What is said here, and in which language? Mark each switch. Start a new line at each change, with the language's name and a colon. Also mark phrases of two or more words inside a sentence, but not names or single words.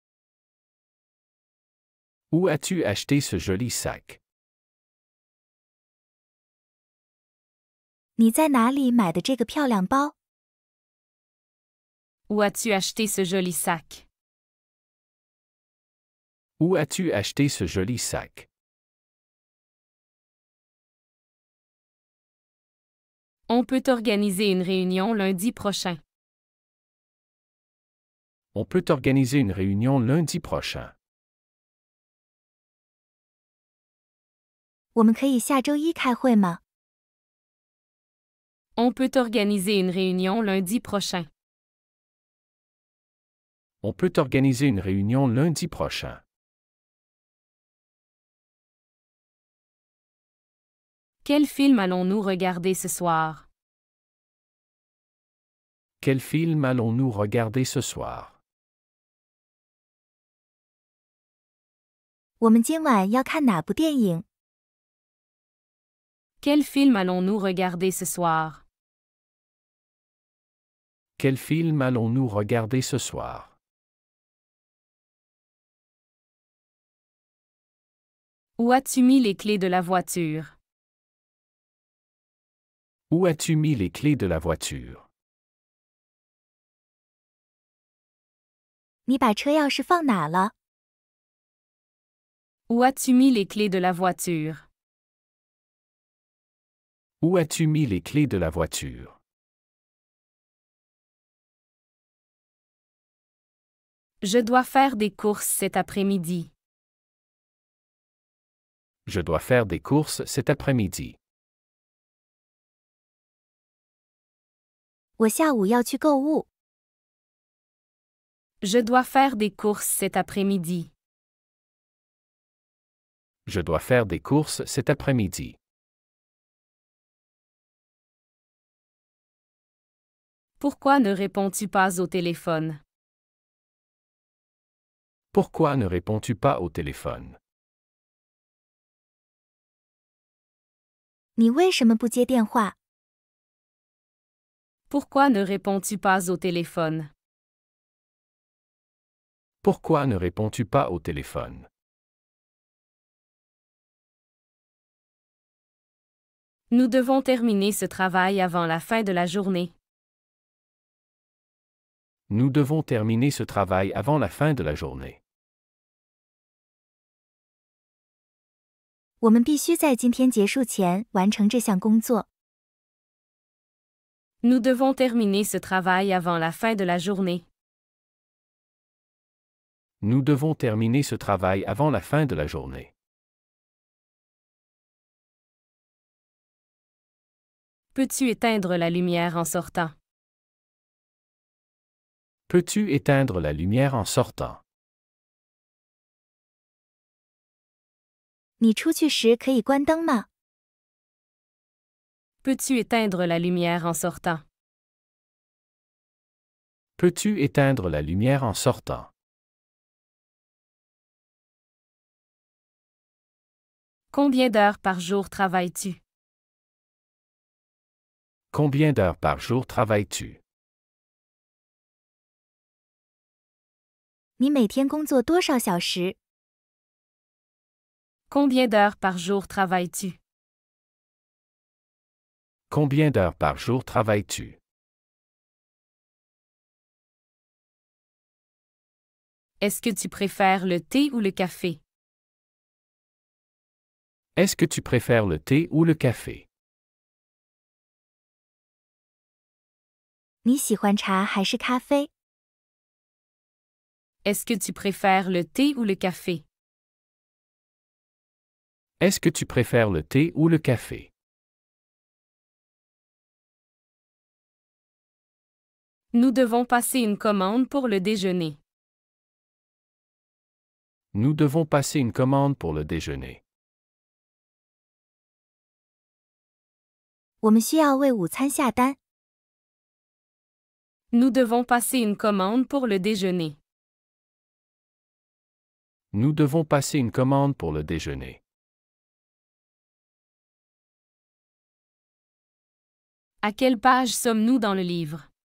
French: Où as-tu acheté ce joli sac?
Chinese: 你在哪里买的这个漂亮包？
French: Où as-tu acheté ce joli sac? Où as-tu acheté ce joli sac? On peut organiser une réunion lundi prochain. On peut organiser une réunion lundi prochain.
Chinese: 我们可以下周一开会吗？
French: On peut organiser une réunion lundi prochain. On peut organiser une réunion lundi prochain. Quel film allons-nous regarder ce soir? Quel film allons-nous regarder ce soir?
Chinese: 我们今晚要看哪部电影？
French: Quel film allons-nous regarder ce soir? Quel film allons-nous regarder ce soir? Où as-tu mis les clés de la voiture? Où as-tu mis les clés de la voiture?
Chinese: 你把车钥匙放哪了？
French: Où as-tu mis les clés de la voiture? Où as-tu mis les clés de la voiture? Je dois faire des courses cet après-midi. Je dois faire des courses cet après-midi.
Chinese: 我下午要去购物。
French: Je dois faire des courses cet après-midi. Je dois faire des courses cet après-midi. Pourquoi ne réponds-tu pas au téléphone? Pourquoi ne réponds-tu pas au téléphone?
Chinese: 你为什么不接电话？
French: Pourquoi ne réponds-tu pas au téléphone? Pourquoi ne réponds-tu pas au téléphone? Nous devons terminer ce travail avant la fin de la journée. Nous devons terminer ce travail avant la fin de la journée.
Chinese: 我们必须在今天结束前完成这项工作。
French: Nous devons terminer ce travail avant la fin de la journée. Nous devons terminer ce travail avant la fin de la journée. Peux-tu éteindre la lumière en sortant? Peux-tu éteindre la lumière en sortant?
Chinese: 你出去时可以关灯吗？
French: Peux-tu éteindre la lumière en sortant? Peux-tu éteindre la lumière en sortant? Combien d'heures par jour travailles-tu? Combien d'heures par jour travailles-tu?
Chinese: 你每天工作多少小时？
French: Combien d'heures par jour travailles-tu? Combien d'heures par jour travailles-tu? Est-ce que tu préfères le thé ou le café? Est-ce que tu préfères le thé ou le café?
Chinese: 你喜欢茶还是咖啡？
French: Est-ce que tu préfères le thé ou le café? Est-ce que tu préfères le thé ou le café? Nous devons passer une commande pour le déjeuner. Nous devons passer une commande pour le déjeuner.
Chinese: 我们需要为午餐下单。
French: Nous devons passer une commande pour le déjeuner. Nous devons passer une commande pour le déjeuner. À quelle page sommes-nous dans le livre?